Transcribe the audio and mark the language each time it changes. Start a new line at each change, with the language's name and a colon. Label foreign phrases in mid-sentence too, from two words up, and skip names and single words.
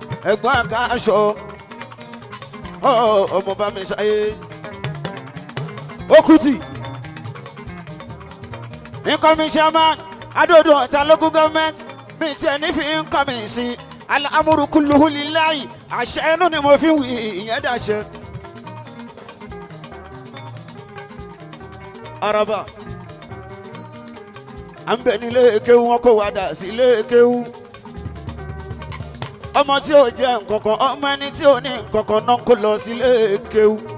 Yoruba: Ẹ̀gbọ́n Akásọ. Ọ, ọmọ bá mi ṣayé. Ó kú tì.
English: Incoming chairman, Adóodò Ọ̀tà local government.
Yoruba: Mi tiẹ̀ ní fi incoming sí.
Arabic: الأمر كله لله.
Yoruba: Àṣẹ inú ni mo fi ń wí, ìyẹn dàṣẹ. Araba. À ń bẹ nílé kéwú, wọn kò wá dà sí ilé kéwú. Ọmọ tí ò jẹ nǹkan kan, ọmọ ẹni tí ò ní nǹkan kan náà kò lọ sí ilé kéwú.